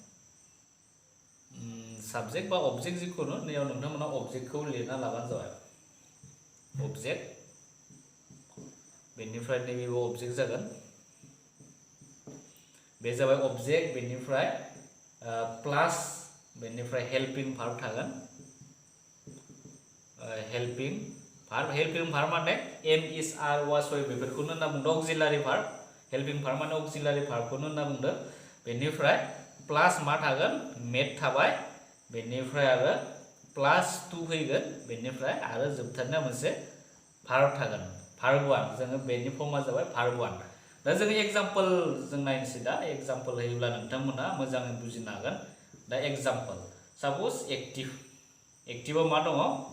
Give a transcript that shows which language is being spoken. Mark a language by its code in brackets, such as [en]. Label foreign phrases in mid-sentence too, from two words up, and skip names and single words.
[brx] साबजेक्ट बा अबजेक्ट जिखुनु नैयाव नोंथांमोना अबजेक्टखौ लिरना लाबानो जाबाय अबजेक्ट बेनिफ्राय नैबेबो अबजेक्ट जागोन बे जाबाय अबजेक्ट बेनिफ्राय प्लास बेनिफ्राय [en] helping verb [brx] थागोन हेल्पिं भार्ब माने [en] am is are was [brx] वाइ बेफोरखौनो होनना बुंदों [en] auxiliary verb helping verb [brx] माने अक्सिलारि भार्बखौनो होनना बुंदों बेनिफ्राय प्लास मा थागोन मेड थाबाय बेनिफ्राय आरो [en] plus two [brx] फैगोन बेनिफ्राय आरो जोबथारनाया मोनसे भार्ब थागोन [en] verb one [brx] जोङो बेनि फर्मा जाबाय [en] verb one [brx] दा जोङो एग्जाम्पल जों नायनोसै दा एग्जाम्पल होयोब्ला नोंथांमोना मोजाङै बुजिनो हागोन दा एग्जाम्पल साप'ज एक्टिभआव मा दङ